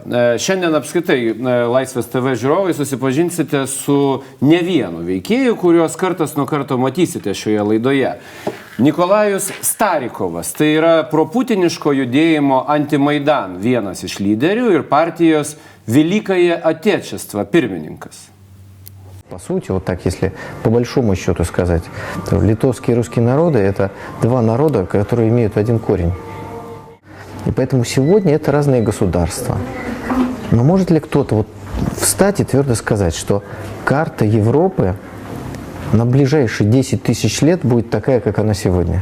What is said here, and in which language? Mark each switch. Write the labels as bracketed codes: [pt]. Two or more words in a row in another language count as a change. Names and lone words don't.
[lt] Šiandien apskritai Laisvės TV žiūrovai susipažinsite su ne vienu veikėju, kuriuos kartas nuo karto matysite šioje laidoje. Nikolajus Starikovas, tai yra proputiniško judėjimo Antimaidan vienas iš lyderių ir partijos Великое Отечество pirmininkas. [ru] По сути, вот так, если по большому счету сказать, то литовские и русские народы – это два народа, которые имеют один корень. И поэтому сегодня это разные государства. Но может ли кто-то вот встать и твердо сказать, что карта Европы на ближайшие 10 тысяч лет будет такая, как она сегодня?